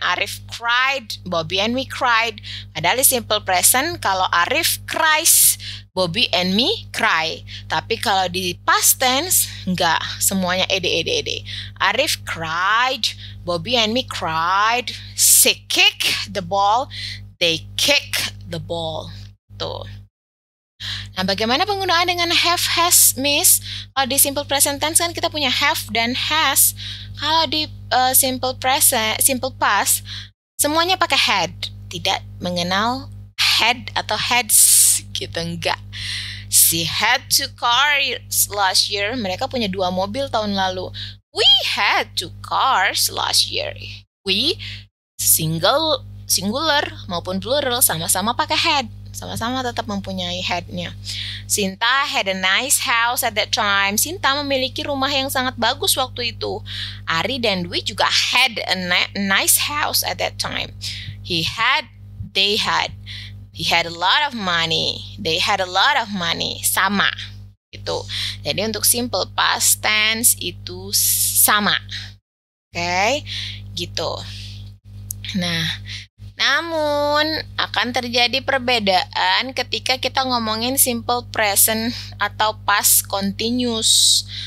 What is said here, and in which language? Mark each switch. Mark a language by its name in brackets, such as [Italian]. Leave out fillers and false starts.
[English] Arif cried, Bobby and me cried. [Indonesian] Padahal di [English] simple present, [Indonesian] kalau [English] Arif cries, Bobby and me cry. [Indonesian] Tapi kalau di past tense, enggak, semuanya ed. [English] Arif cried, Bobby and me cried. She kick the ball, they kick the ball. [Indonesian] Tuh. Nah, bagaimana penggunaan dengan have, has, miss? Kalau di simple present tense kan kita punya have dan has. Kalau di simple past, semuanya pakai had. Tidak mengenal had atau heads gitu, enggak. [English] She had 2 cars last year. [Indonesian] Mereka punya 2 mobil tahun lalu. [English] We had 2 cars last year. We singular [Indonesian] maupun [English] plural [Indonesian] sama-sama pakai [English] had. [Indonesian] Sama-sama tetap mempunyai had-nya. [English] Sinta had a nice house at that time. [Indonesian] Sinta memiliki rumah yang sangat bagus waktu itu. [English] Ari [Indonesian] dan [English] Dwi [Indonesian] juga [English] had a nice house at that time. They had. He had a lot of money. They had a lot of money. [Indonesian] Sama. Gitu. Jadi untuk simple past tense itu sama. Oke, gitu. Nah, namun akan terjadi perbedaan ketika kita ngomongin simple present atau past continuous.